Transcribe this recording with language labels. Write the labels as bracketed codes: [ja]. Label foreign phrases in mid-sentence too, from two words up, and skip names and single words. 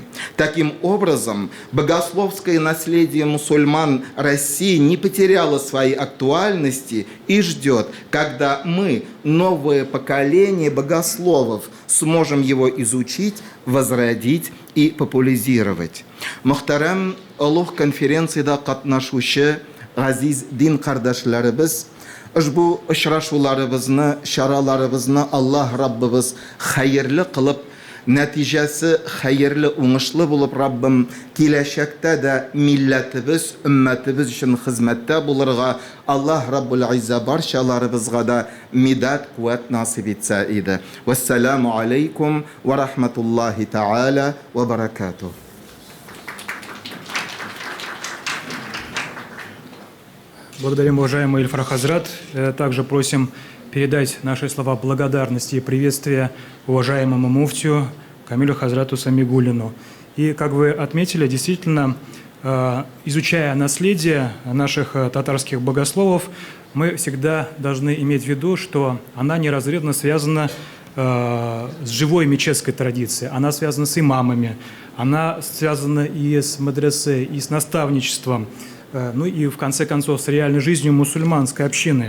[ru] Таким образом, богословское наследие мусульман России не потеряло своей актуальности и ждет, когда мы, новое поколение богословов, сможем его изучить, возродить и популяризировать. [tt] Мөхтәрәм олуг конференцияда катнашучы газиз дин кардәшләребез, ушбу очрашуларыбызны, чараларыбызны Аллаһ Раббыбыз хәерле кылып, нәтиҗәсе хәерле, уңышлы булып Раббым киләчәктә дә милләтебез, өммәтебез өчен хезмәттә булырга Аллаһ [ar] رب العزة [tt] барчаларыбызга да мидат, куәт насип итсә иде. [ar] والسلام عليكم ورحمة الله تعالى وبركاته. [ru] Благодарим, уважаемый Ильфар Хазрат. Также просим передать наши слова благодарности и приветствия уважаемому муфтию Камилю Хазрату Самигуллину. И, как вы отметили, действительно, изучая наследие наших татарских богословов, мы всегда должны иметь в виду, что она неразрывно связана с живой мечетской традицией, она связана с имамами, она связана и с мадресе, и с наставничеством, ну и, в конце концов, с реальной жизнью мусульманской общины.